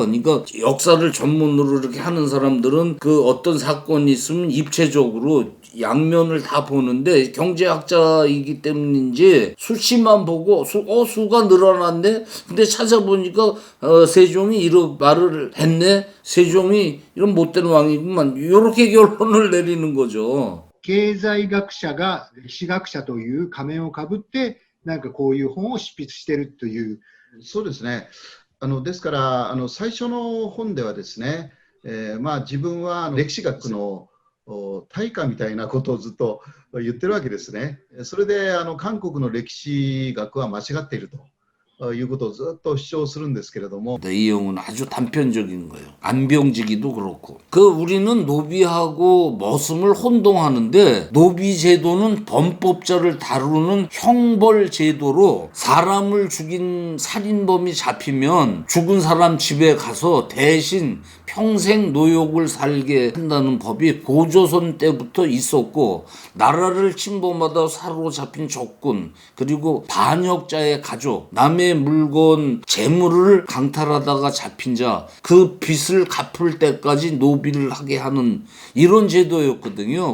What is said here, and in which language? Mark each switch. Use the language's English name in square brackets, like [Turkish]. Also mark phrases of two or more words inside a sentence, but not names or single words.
[Korean] 그러니까 역사를 전문으로 이렇게 하는 사람들은 그 어떤 사건이 있으면 입체적으로 양면을 다 보는데 경제학자이기 때문인지 수치만 보고 수가 늘어났네? 근데 찾아보니까 세종이 이런 말을 했네? 세종이 이런 못된 왕이구만. 이렇게 결론을 내리는 거죠. [Japanese] 経済学者が歴史学者という仮面をかぶってなんかこういう本を執筆してるという。そうですね。ですから最初の本ではですね、自分は歴史学の大家みたいなことをずっと言ってるわけですね。それで韓国の歴史学は間違っているということをずっと主張するんですけれども [Korean] 이 영은 아주 단편적인 거예요. 안병지기도 그렇고. 우리는 노비하고 머슴을 혼동하는데 노비 제도는 범법자를 다루는 형벌 제도로 사람을 죽인 살인범이 잡히면 죽은 사람 집에 가서 대신 평생 노역을 살게 한다는 법이 고조선 때부터 있었고 나라를 침범하다 사로잡힌 적군 그리고 반역자의 가족 남의 물건 재물을 강탈하다가 잡힌 자 그 빚을 갚을 때까지 노비를 하게 하는 이런 제도였거든요.